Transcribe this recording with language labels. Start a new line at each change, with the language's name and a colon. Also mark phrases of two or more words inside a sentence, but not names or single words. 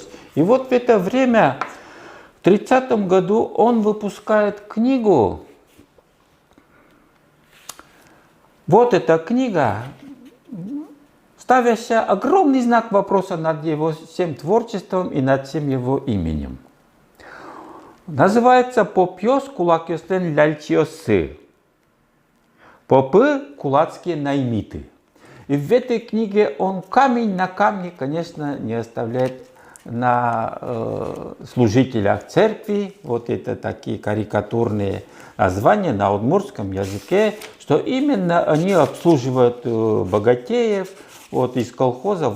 Russian: И вот в это время, в 30-м году, он выпускает книгу. Вот эта книга, ставящая огромный знак вопроса над его всем творчеством и над всем его именем. Называется «Попьёс кулакёстен ляльчиосы». Попы – кулацкие наймиты. И в этой книге он камень на камне, конечно, не оставляет на служителях церкви. Это такие карикатурные названия на удмуртском языке, что именно они обслуживают богатеев из колхоза.